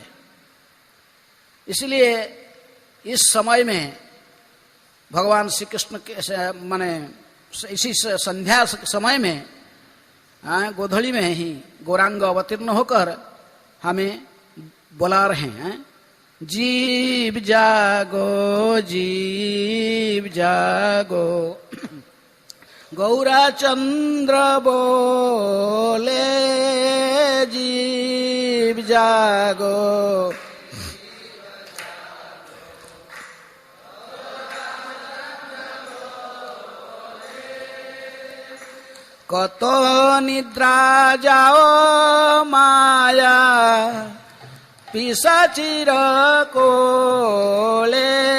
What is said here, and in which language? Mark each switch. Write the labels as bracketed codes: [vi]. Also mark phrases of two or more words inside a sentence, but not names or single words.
[hi] इसलिए इस समय में भगवान श्री कृष्ण के माने इसी संध्या समय में गोधड़ी में ही गौरांग अवतीर्ण होकर हमें बुला रहे हैं। [bn] জীব জাগো জীব জাগো গৌরাচন্দ্র বলে জীব জাগো। কত নিদ্রা যাও মায়া পিশাচির কোলে।